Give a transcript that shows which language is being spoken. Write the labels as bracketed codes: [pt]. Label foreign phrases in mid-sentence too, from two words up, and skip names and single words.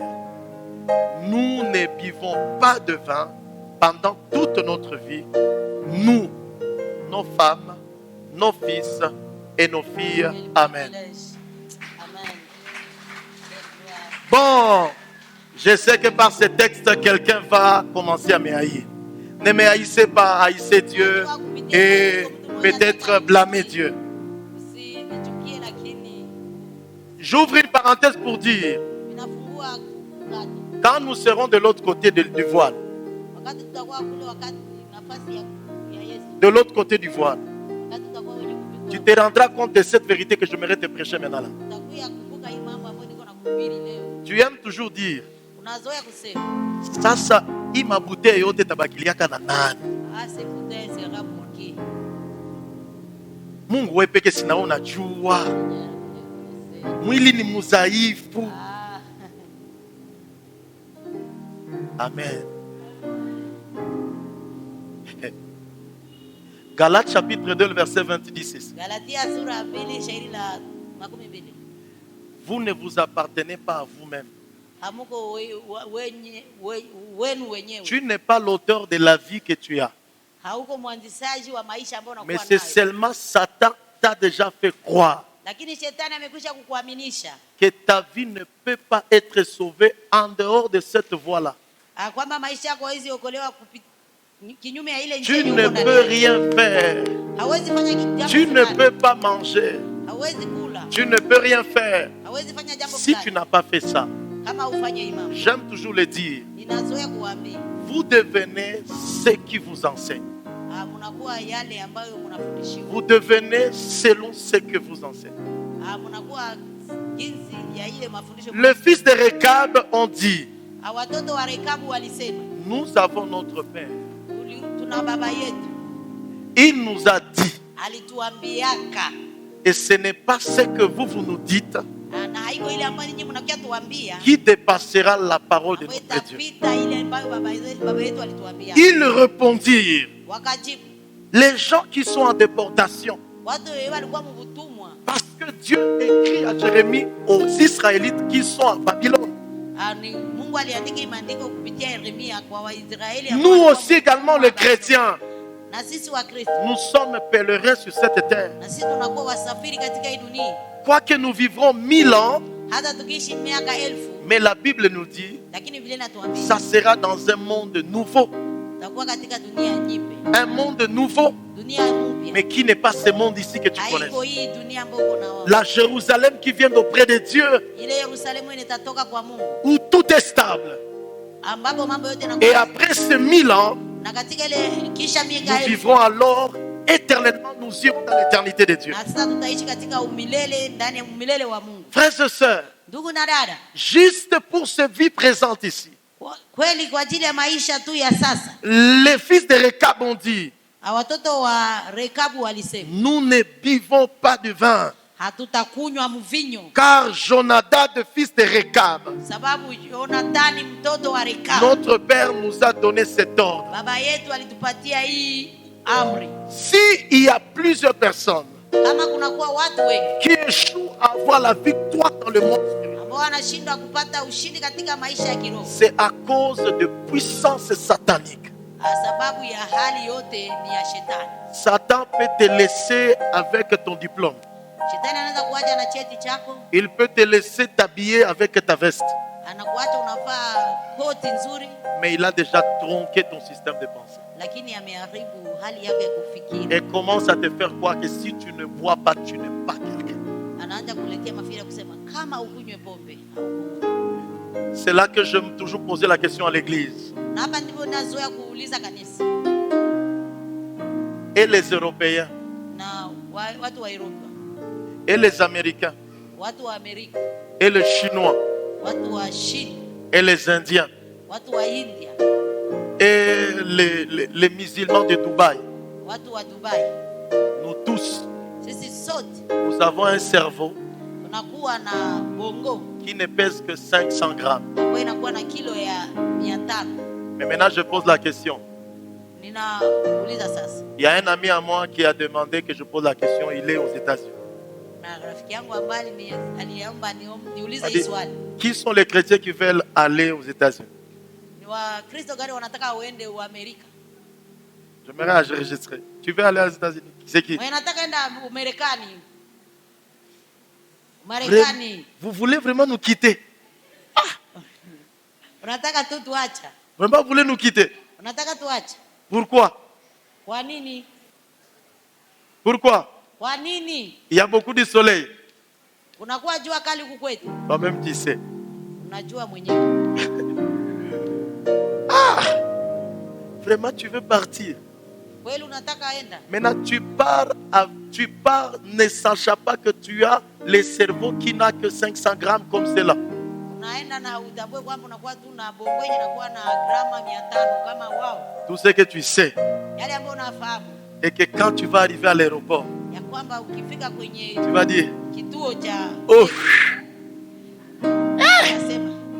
[fr] Nous ne buvons pas de vin pendant toute notre vie, nous, nos femmes, nos fils et nos filles. Amen. Amen. Bon, je sais que par ce texte, quelqu'un va commencer à me haïr. Ne me haïssez pas, haïssez Dieu et peut-être blâmer Dieu. [sw] Usinichukie lakini [fr] J'ouvre une parenthèse pour dire, [sw] inafungua kati. [fr] quand nous serons de l'autre côté du voile, [sw] Wakati tutakuwa kule, wakati nafasi ya Yesu, [fr] de l'autre côté du voile, [sw] wakati tutakuwa wenye [fr] tu [sw] kupigwa, [fr] te rendras compte de cette vérité que j'aimerais te prêcher maintenant là. [sw] utakuya kumbuka hii mambo ambayo niko nakuhubiri leo. [fr] Tu aimes toujours dire, [sw] Unazoea kusema sasa hii mabute yote tabakiliaka na nani? [fr] c'est peut-être sera pour qui? [sw] Mungu wewe peke sina unajua. Mwili ni mudhaifu. Amen. [fr] Galates chapitre 2, le verset 20 dit ceci. [sw] Galatia sura 2 shairi la 12. [fr] Vous ne vous appartenez pas à vous-même. [sw] Hamuko wenu wenyewe. [fr] Tu n'es pas l'auteur de la vie que tu as. [sw] Hauko mwanzishaji wa maisha ambayo [fr] Mais [sw] unakuwa [fr] c'est [sw] nayo. [fr] seulement Satan t'a déjà fait croire [sw] Lakini shetani amekwisha kukuaminisha [fr] que ta vie ne peut pas être sauvée en dehors de cette voie-là. [sw] kwamba maisha yako hawezi okolewa kinyume ya ile [fr] Tu [sw] njia [fr] ne peux rien faire. [sw] hawezi fanya jambo [fr] Tu ne [sw] fulani. [fr] peux pas manger. [sw] Hawezi kula. [fr] Tu ne peux rien faire [sw] Hawezi fanya jambo [fr] si tu [sw] fulani [fr] n'as pas fait ça. [sw] kama ufanye imani. [fr] J'aime toujours le dire. [sw] Ninazoea kuambia [fr] Vous devenez ce qui vous enseigne. [sw] mnakuwa yale ambayo mnafundishiwa. [fr] Vous devenez selon ce que vous enseignez. [sw] Mnakuwa [fr] Le fils de Rekab ont dit, [sw] watoto wa Rekabu walisema, [fr] nous avons notre père. [sw] tuna baba yetu. [fr] Il nous a dit, [sw] Alituambiaka, [fr] et ce n'est pas ce que vous nous dites [sw] na haiko ile ambayo nyinyi mnakia tuambia, [fr] qui dépassera la parole de notre Dieu. [sw] itapita ile ambayo baba yetu alituambia. [fr] Ils répondirent, [sw] Wakajibu, [fr] les gens qui sont en déportation, [sw] watu walikuwa mbutumwa, [fr] parce que Dieu écrit à Jérémie aux Israélites qui sont à Babylone. [sw] Mungu aliandika maandiko kupitia Yeremia kwa Waisraeli. [fr] Nous aussi également les chrétiens, [sw] na sisi wa Kristo, [fr] nous sommes pèlerins sur cette terre. [sw] na sisi tunakuwa wasafiri katika hii dunia. [fr] Quoique nous vivrons 1000 ans, [sw] Hata tukiishi miaka 1000, [fr] mais la Bible nous dit, [sw] lakini Biblia inatuambia [fr] ça sera dans un monde nouveau. [sw] tutakuwa katika dunia nyingine. [fr] Un monde nouveau, [sw] Dunia mpya. [fr] mais qui n'est pas ce monde ici que tu connais. [sw] Haiko hii dunia ambayo uko nao. [fr] La Jérusalem qui vient d'auprès de Dieu, [sw] Ile Yerusalemu inatoka kwa Mungu, [fr] où tout est stable. [sw] ambapo mambo yote [fr] Et [sw] yanakuwa. [fr] après ces 1000 ans, [sw] Na katika ile kisha miaka [fr] nous 1000, vivrons alors éternellement, nous irons dans l'éternité de Dieu. [sw] na sasa tutaishi katika umilele, ndani ya umilele wa Mungu. [fr] Frères et sœurs, [sw] Ndugu na dada, [fr] juste pour cette vie présente ici, [sw] kweli kwa ajili ya maisha tu ya sasa, [fr] les fils de Rekab ont dit, [sw] watoto wa Rekabu walisema, [fr] nous ne buvons pas de vin, [sw] hatutakunywa mvinyo, [fr] car Jonadab, fils de Rekab, [sw] sababu Yonathani mtoto wa Rekabu, [fr] notre père nous a donné cet ordre. [sw] baba yetu alitupatia hii amri. [fr] S'il y a plusieurs personnes [sw] Kama kunakuwa watu wengi [fr] qui échouent à avoir la victoire dans le monde spirituel, [sw] ambao wanashindwa kupata ushindi katika maisha ya kiroho, [fr] c'est à cause de puissance satanique. [sw] sababu ya hali yote ni ya shetani. [fr] Satan peut te laisser avec ton diplôme. [sw] Shetani anaweza kuacha na cheti chako, [fr] Il peut te laisser t'habiller avec ta veste. [sw] anakuacha unavaa koti nzuri, [fr] Mais il a déjà tronqué ton système de pensée. [sw] lakini ameharibu hali yako ya kufikiri. [fr] Et commence à te faire croire que si tu ne bois pas, tu n'es pas quelqu'un. [sw] Anaanza kuletea mafikiri ya kusema kama ukunywe pombe. [fr] C'est là que je me toujours posé la question à l'église. [sw] Na hapa ndivyo nazoea kuuliza kanisa [fr] Et les Européens, [sw] na watu wa Europa, [fr] et les Américains, [sw] watu wa Amerika, [fr] et les Chinois, [sw] watu wa China, [fr] et les Indiens, [sw] watu wa India, [fr] et les musulmans de Dubaï. [sw] watu wa Dubai. [fr] Nous tous, [sw] Sisi sote [fr] nous avons un cerveau [sw] tunakuwa na bongo [fr] qui ne pèse que 500 grammes. [sw] ambayo inakuwa na kilo ya 500. [fr] Mais maintenant, je pose la question. [sw] Ninauliza sasa, [fr] Il y a un ami à moi qui a demandé que je pose la question. Il est aux États-Unis. [sw] na rafiki yangu ambaye aliomba niulize [fr] A [sw] hii [fr] dit, [sw] swali, [fr] qui sont les chrétiens qui veulent aller aux États-Unis? [sw] ni Wakristo gani wanataka uende Amerika? [fr] J'aimerais enregistrer. Tu veux aller aux États-Unis? C'est qui? [sw] Mwenye nataka enda Marekani. [fr] Vous voulez vraiment nous quitter? [sw] Unataka tu tuacha? [fr] Vraiment, vous voulez nous quitter? [sw] Unataka tuacha? [fr] Pourquoi? [sw] Kwa nini? [fr] Pourquoi? [sw] Kwa nini? [fr] Il y a beaucoup de soleil. [sw] Kunakuwa jua kali huku kwetu. [fr] Toi-même, tu sais. [sw] Unajua mwenyewe. [fr] Vraiment, tu veux partir. [sw] Kweli unataka enda? [fr] Maintenant, tu pars ne sachant pas que tu as le cerveau qui n'a que 500 grammes comme cela. [sw] Unaenda na utambue kwamba unakuwa tu na bongo yenye inakuwa na grama 500 kama wao. [fr] Tout ce que tu sais. [sw] Yale ambayo unafahamu. [fr] Et que quand tu vas arriver à l'aéroport, [sw] Ya kwamba ukifika kwenye [fr] tu vas dire, [sw] kituo cha oh, unasema